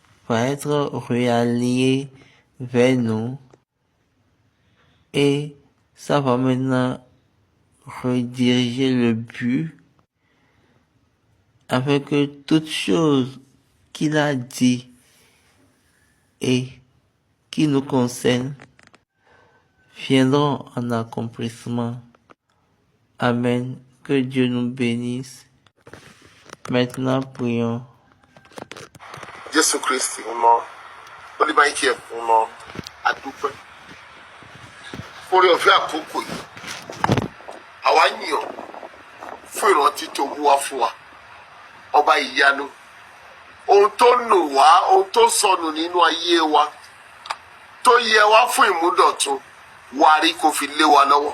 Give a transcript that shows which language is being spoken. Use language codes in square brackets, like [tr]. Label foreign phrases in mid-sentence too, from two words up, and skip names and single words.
[fr] va être réallié vers nous et ça va maintenant rediriger le but afin que toutes choses qu'il a dit et qui nous concernent viendront en accomplissement. Amen. Que Dieu nous bénisse. Maintenant, prions. [yo] Jésù Kristi ó ní báyìí kí ẹ fún un adúpẹ́ orí ọ̀fẹ́ àkókò yìí àwa yìn ọ́ fún ìrántí tó mú wá fún wa ọba ìyanu ohun tó nù wá ohun tó sọnù nínú ayé wa tó yẹ wá fún ìmúdọ̀tun wàrí kò fi lé wa lọ́wọ́.